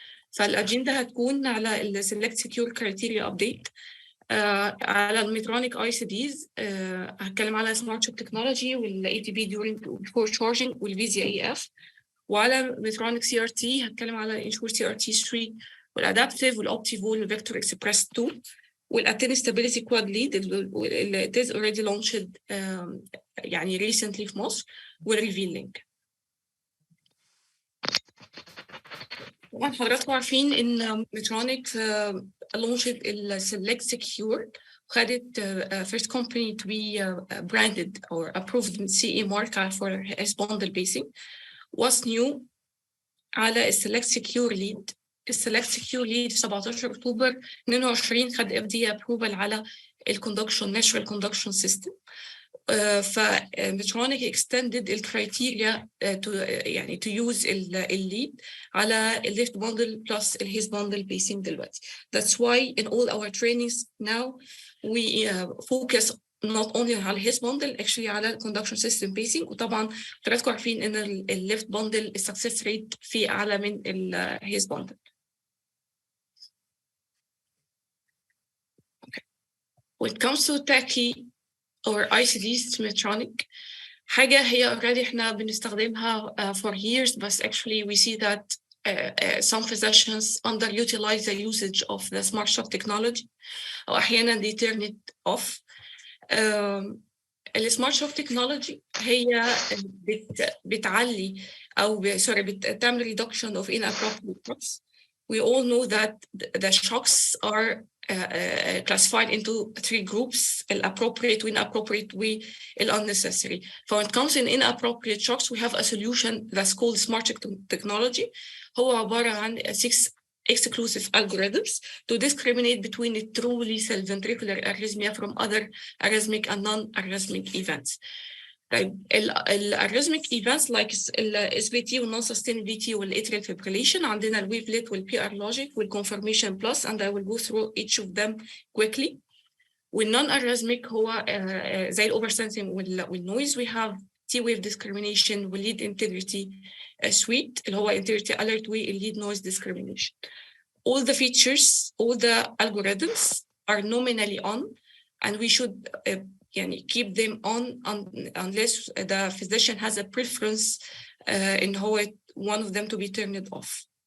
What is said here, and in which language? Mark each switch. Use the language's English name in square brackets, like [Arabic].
[Arabic] فالأجندة هتكون على ال Select Secure Criteria Update، على الميترونيك ICDs، هتكلم على Smart Chip Technology وال ATP during before charging وال VZAF، وعلى ميترونيك CRT هتكلم على Ensure CRT3 والأدابتيف والأوبتيفول والفيكتور إكسبريس 2 والأتين ستابيليتي كواد ليد اللي [English] it is already launched [Arabic] يعني recently في مصر والريفيلينج. طبعا حضراتكم عارفين إن ميترونيك launched ال Select Secure، وخدت [English] first company to be branded or approved with CE mark for S bundle basing. What's new على ال Select Secure Lead. [Arabic] ال Select Secure Lead 17 أكتوبر 22 خد FDA approval على ال natural conduction system. [English] فميترونيك extended the criteria to use ال lead على ال left bundle plus ال his bundle basing دلوقتي. That's why in all our trainings now we focus not only على his bundle actually على conduction system basing. [Arabic] وطبعا حضراتكم عارفين ان ال left bundle success rate فيه اعلى من ال his bundle. [English] Okay. When it comes to TACI or ICDs Medtronic، [Arabic] حاجة هي already احنا بنستخدمها [English] for years، بس actually we see that some physicians underutilize the usage of the smart shop technology، أو أحيانا they turn it off. [Arabic] السمارت شوب تكنولوجي هي بتعلي أو بتعمل [English] reduction of inappropriate shocks. We all know that the shocks are classified into 3 groups: appropriate, inappropriate, unnecessary. So when it comes in inappropriate shocks, we have a solution that's called smart technology. [Arabic] هو عبارة عن [English] 6 exclusive algorithms to discriminate between the true lethal ventricular arrhythmia from other arrhythmic and non-arrhythmic events. الارrhythmic events like SVT والnon-sustained VT والatrial fibrillation، [Arabic] عندنا الويفلت [English] والPR logic والconfirmation plus، and I will go through each of them quickly. [Arabic] والnon-arrhythmic هو زي الoversensing والnoise. [English] We have T-wave discrimination والlead integrity suite اللي هو integrity alert والlead noise discrimination. All the features, all the algorithms are nominally on, and we should keep them on unless the physician has a preference in how one of them to be turned off.